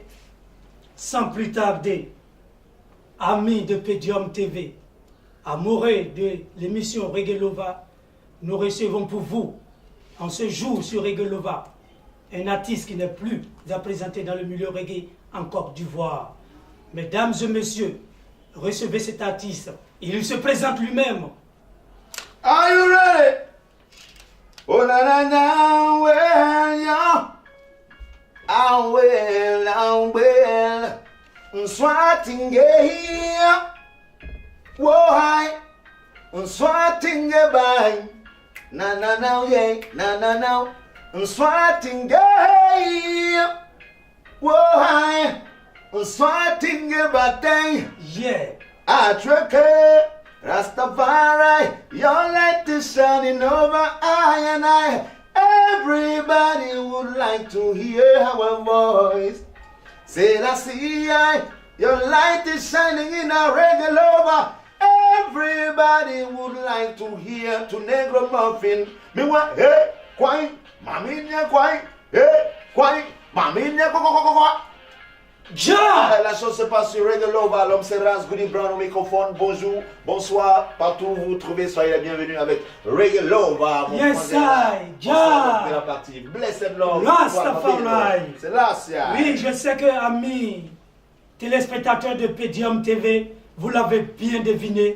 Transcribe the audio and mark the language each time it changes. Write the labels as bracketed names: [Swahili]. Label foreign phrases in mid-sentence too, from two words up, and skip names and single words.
[French] Sans plus tarder, amis de Podium TV, amoureux de l'émission Reggae Lova, nous recevons pour vous, en ce jour sur Reggae Lova, un artiste qui n'est plus à présenter dans le milieu reggae en Côte d'Ivoire. Mesdames et messieurs, recevez cet artiste. Il se présente lui-même. [English] Are you ready? Oh na na na, well, yeah. I will, swatting here. Whoa, hi, swatting by. Na na na, yeah, na na na, swatting here. Whoa, hi, swatting by. Yeah. I trick it, Rastafari, your light is shining over I and I. Everybody would like to hear our voice. Say I see your light is shining in our Reggae Lova. Everybody would like to hear to Negro Muffin. Me want hey, kwai, maminya kwai, hey, kwai, maminya kwa. Jah! [French] La chose se passe sur Reggae Lova, l'homme c'est Ras Goody Brown au microphone. Bonjour, bonsoir, partout où vous vous trouvez, soyez les bienvenus avec Reggae Lova. [English] Yes, I, Jah! [French] C'est la partie Blessed Love. Rastafari. C'est là, c'est là. Oui, je sais que, amis téléspectateurs de Podium TV, vous l'avez bien deviné.